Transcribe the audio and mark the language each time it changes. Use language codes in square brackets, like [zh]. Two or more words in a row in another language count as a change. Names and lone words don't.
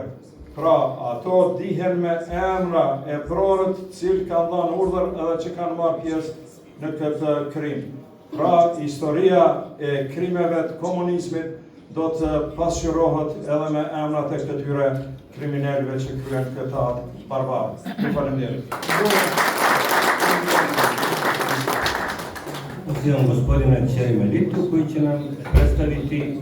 [sq] Pra, ato dihen me emra e prorët cilë kanë dhanë urdhër edhe që kanë marrë pjesë në këtë krim. Pra, historia e krimeve të komunizmit do të pasqyrohet edhe me emrat e këtyre kriminalëve që kryen këta barbarë. Ju faleminderit. [sr] Pozivam gospodina Čerima Litu koji će nam predstaviti